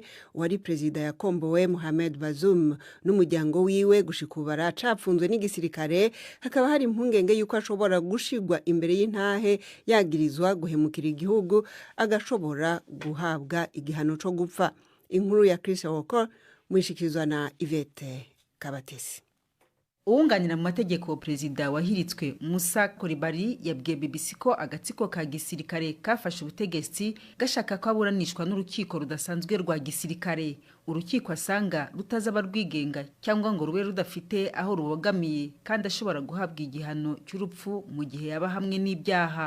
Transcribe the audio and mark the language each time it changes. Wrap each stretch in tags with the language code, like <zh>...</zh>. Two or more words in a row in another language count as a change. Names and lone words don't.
<rn>Wari perezida yakombowe Mohamed Bazoum n'umuryango wiwe gushikubara capfunzwe n'igisirikare. Hakaba hari impungenge yuko ashobora gushigwa imbere y'intahe yagirizwa guhemukira igihugu, agashobora guhabwa igihano co gupfa. Inkuru ya Chris Walker mwishikirizwa na Yvette Kabatesi.</rn> <rw>Uwunganira mu mategeko perezida wahiritswe Musa Kolibali yabwiye BBC ko agatsiko ka gisirikare kafashe ubutegetsi gashaka ko aburanishwa n'urukiko rudasanzwe rwa gisirikare. Urukiko asanga rutazaba rwigenga cyangwa ngo rube rudafite aho rubogamiye kandi ashobora guhabwa igihano cy'urupfu mu gihe yaba hamwe n'ibyaha.</rw>